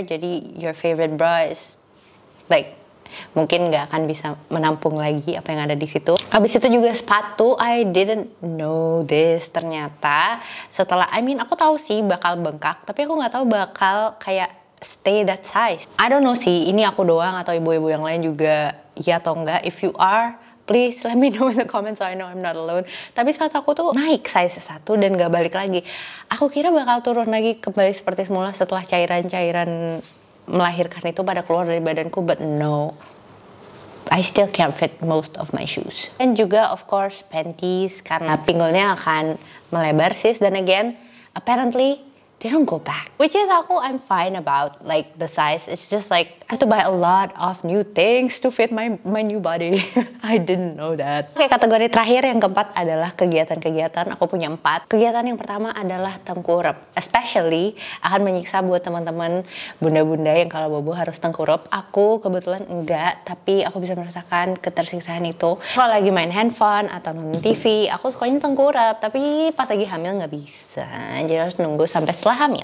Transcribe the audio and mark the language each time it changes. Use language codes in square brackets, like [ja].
[id] Jadi [en] your favorite bra is like [id] mungkin nggak akan bisa menampung lagi apa yang ada di situ. Habis itu juga sepatu, [en] I didn't know this [id] ternyata. Setelah, aku tahu sih bakal bengkak, tapi aku nggak tahu bakal kayak [en] stay that size. I don't know [id] sih, ini aku doang atau ibu-ibu yang lain juga ya atau enggak. [en] If you are, please let me know in the comments so I know I'm not alone. [id] Tapi sepatu aku tuh naik size 1 dan gak balik lagi. Aku kira bakal turun lagi kembali seperti semula setelah cairan-cairan melahirkan itu pada keluar dari badanku, [en] but no. I still can't fit most of my shoes. [id] Dan juga [en] of course [id] panties, karena pinggulnya akan melebar sis. [en] Dan again, apparently they don't go back, which is I'm fine about like the size. It's just like I have to buy a lot of new things to fit my new body. I didn't know that. [id] Oke, kategori terakhir yang keempat adalah kegiatan-kegiatan. Aku punya 4. Kegiatan yang pertama adalah tengkurap, especially akan menyiksa buat teman-teman bunda-bunda yang kalau bobo harus tengkurap. Aku kebetulan enggak, tapi aku bisa merasakan ketersiksaan itu. Kalau lagi main handphone atau nonton TV, aku sukanya tengkurap, tapi pas lagi hamil nggak bisa, jadi harus nunggu sampai setelah hamil.